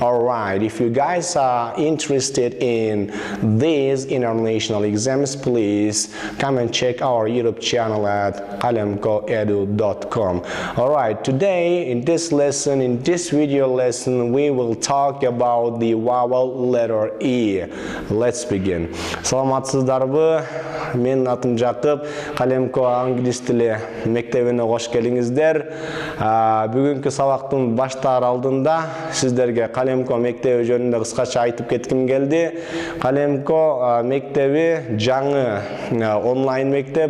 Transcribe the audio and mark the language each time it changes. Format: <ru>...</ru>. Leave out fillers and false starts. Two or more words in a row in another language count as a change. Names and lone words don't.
<en>Alright, if you guys are interested in these international exams, please come and check our YouTube channel at kalemkoedu.com. Alright, today in this lesson, in this video lesson, we will talk about the vowel letter E. Let's begin.</en> <ky>Саламатсыздарбы? Мен атым Жақып, Kalemko англис тили мектебине кош келиңиздер. Бүгүнкү сабактын баштаар алдында сиздерге Kalemko мектеби жөнүндө кыскача айтып кетким келди. Kalemko мектеби жаңы онлайн мектеп.</ky>